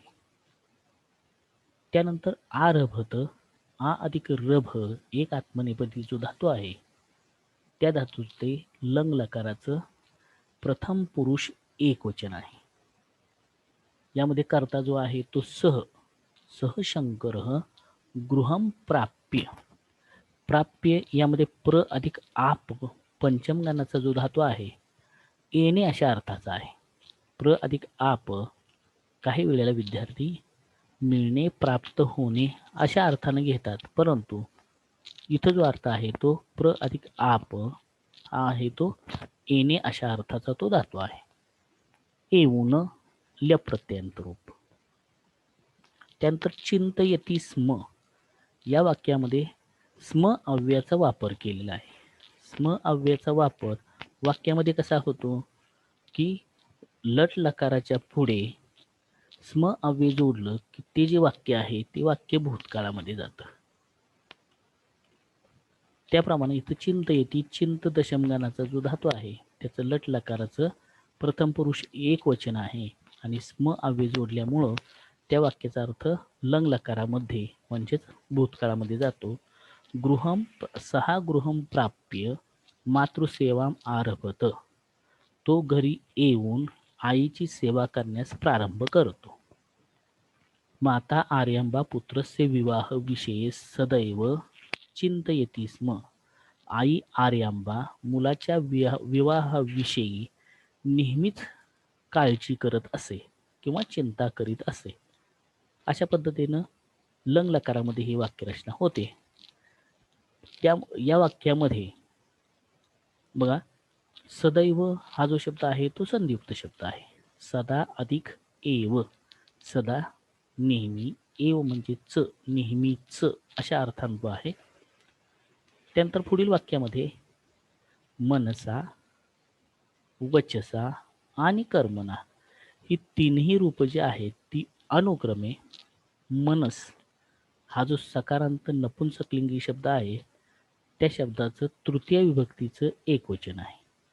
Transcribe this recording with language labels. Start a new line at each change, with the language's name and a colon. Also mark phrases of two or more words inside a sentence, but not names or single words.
Marathi: त्यानंतर आरभत, आ अधिक रभ एक आत्मनेपदी जो धातू आहे त्या धातूचे ते लंग लकाराचं प्रथम पुरुष एकवचन आहे। यामध्ये कर्ता जो आहे तो सह,
Sanskrit: सह शंकर गृहम प्राप्य,
Marathi: प्राप्य यामध्ये प्र अधिक आप पंचमगणाचा जो धातू आहे येणे अशा अर्थाचा आहे। प्र अधिक आप काही वेळेला विद्यार्थी मिळणे, प्राप्त होणे अशा अर्थाने घेतात, परंतु इथं जो अर्थ आहे तो प्र अधिक आप हा आहे तो येणे अशा अर्थाचा तो धातू आहे। येऊन ल्यप प्रत्यंत रूप। त्यानंतर
Sanskrit: चिंतयति स्म
Marathi: या वाक्यामध्ये स्म अव्ययाचा वापर केलेला आहे। स्म अव्ययाचा वापर वाक्यामध्ये कसा होतो की लट लकाराच्या पुढे स्म अव्यय जोडलं की ते जे वाक्य आहे ते वाक्य भूतकाळामध्ये जातं। त्याप्रमाणे इथं चिंतयति चिंत दशमगणाचा जो धातू आहे त्याचं लट लकाराचं प्रथम पुरुष एकवचन आहे आणि स्म अव्यय जोडल्यामुळं त्या वाक्याचा अर्थ लंग लकारामध्ये म्हणजेच भूतकाळामध्ये जातो।
Sanskrit: गृहम सहा गृहम प्राप्य मातृसेवाम आरभत,
Marathi: तो घरी येऊन आईची सेवा करण्यास प्रारंभ करतो।
Sanskrit: माता आर्यांबा पुत्रस्य विवाह विषये सदैव चिंतयति स्म,
Marathi: आई आर्यांबा मुलाच्या विवाहाविषयी नेहमीच काळजी करत असे किंवा चिंता करीत असे। अशा पद्धतीनं लंग लकारामध्ये ही वाक्यरचना होते। या वाक्यामध्ये बघा सदैव हा जो शब्द आहे तो संधियुक्त शब्द आहे। सदा अधिक एव, सदा नेहमी, एव म्हणजे च नेहमीच अशा अर्थांत आहे। त्यानंतर पुढील वाक्यामध्ये मनसा, वचसा आणि कर्मणा ही तीनही रूप जी आहेत ती अनुक्रमे मनस हा जो सकारांत नपुंसकलिंगी शब्द आहे त्या शब्दाचं तृतीय विभक्तीचं एकवचन आहे।